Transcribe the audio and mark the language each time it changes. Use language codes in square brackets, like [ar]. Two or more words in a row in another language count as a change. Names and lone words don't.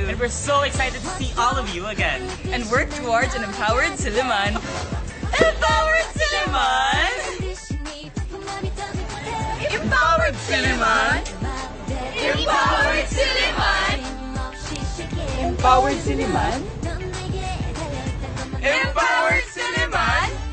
[en] And we're so excited to see all of you again. And work towards an empowered Silliman. Empowered Silliman! Empowered Silliman! Empowered Silliman! Empowered Silliman? Empowered Silliman!